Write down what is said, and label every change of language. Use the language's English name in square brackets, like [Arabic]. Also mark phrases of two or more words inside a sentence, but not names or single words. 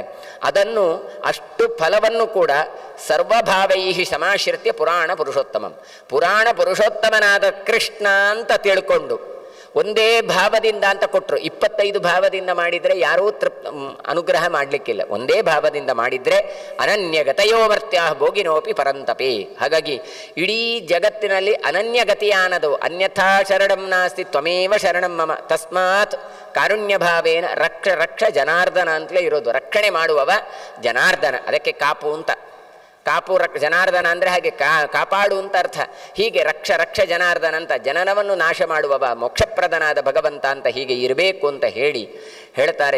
[Kannada] ಅದನ್ನು ಅಷ್ಟು ಫಲವನ್ನು ಕೂಡ [Sanskrit] ಸರ್ವಭಾವೈ ಸಮಾಶ್ರಿತ್ಯ ಪುರಾಣ ಪುರುಷೋತ್ತಮಂ, [Kannada] ಪುರಾಣ ಪುರುಷೋತ್ತಮನಾದ ಕೃಷ್ಣ ಅಂತ ತಿಳ್ಕೊಂಡು ಒಂದೇ ಭಾವದಿಂದ ಅಂತ ಕೊಟ್ಟರು. 25 ಭಾವದಿಂದ ಮಾಡಿದರೆ ಯಾರೂ ಅನುಗ್ರಹ ಮಾಡಲಿಕ್ಕಿಲ್ಲ. ಒಂದೇ ಭಾವದಿಂದ ಮಾಡಿದರೆ [Sanskrit] ಅನನ್ಯಗತಯೋ ಮರ್ತ್ಯಾ ಭೋಗಿನೋಪಿ ಪರಂತಪಿ. [Kannada] ಹಾಗಾಗಿ ಇಡೀ ಜಗತ್ತಿನಲ್ಲಿ ಅನನ್ಯಗತಿಯಾನದು. [Sanskrit] ಅನ್ಯಥಾ ಶರಣಂ ನಾಸ್ತಿ ತ್ವಮೇವ ಶರಣಂ ಮಮ ತಸ್ಮಾತ್ ಕಾರುಣ್ಯ ಭಾವೇನ ರಕ್ಷ ರಕ್ಷ ಜನಾರ್ದನ [Kannada] ಅಂತಲೇ ಇರೋದು. ರಕ್ಷಣೆ ಮಾಡುವವ ಜನಾರ್ದನ. ಅದಕ್ಕೆ ಕಾಪು ಅಂತ. ಕಾಪು ಜನಾರ್ದನ ಅಂದರೆ ಹಾಗೆ ಕಾಪಾಡು ಅಂತ ಅರ್ಥ. ಹೀಗೆ [Sanskrit] ರಕ್ಷ ರಕ್ಷ ಜನಾರ್ದನ [Kannada] ಅಂತ, ಜನನವನ್ನು ನಾಶ ಮಾಡುವವ ಮೋಕ್ಷಪ್ರದನಾದ ಭಗವಂತ ಅಂತ ಹೀಗೆ ಇರಬೇಕು ಅಂತ ಹೇಳ್ತಾರೆ.